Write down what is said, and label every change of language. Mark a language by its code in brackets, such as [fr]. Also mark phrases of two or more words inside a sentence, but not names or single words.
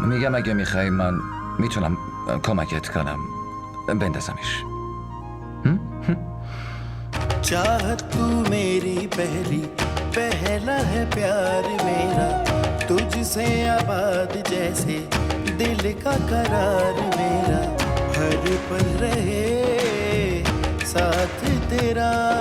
[fa] میگم اگه میخوای من میتونم کمکت کنم بندازمش. [hi] चाहत तू मेरी पहली पहला है प्यार मेरा तुझसे आबाद जैसे दिल का करार मेरा हर पल रहे साथ तेरा